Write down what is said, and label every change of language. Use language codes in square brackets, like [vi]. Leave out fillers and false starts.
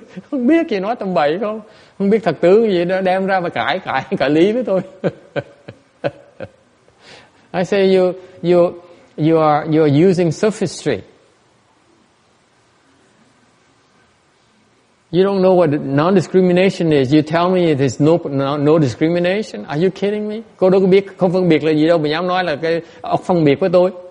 [vi] Không biết gì nói tầm bậy không biết thật tướng gì đó đem ra và cãi lý với tôi. [en] I say you are using sophistry. You don't know what non-discrimination is. You tell me there's no discrimination. Are you kidding me? [vi] Cô đâu có biết không phân biệt là gì đâu mà dám nói là cái ốc phân biệt với tôi.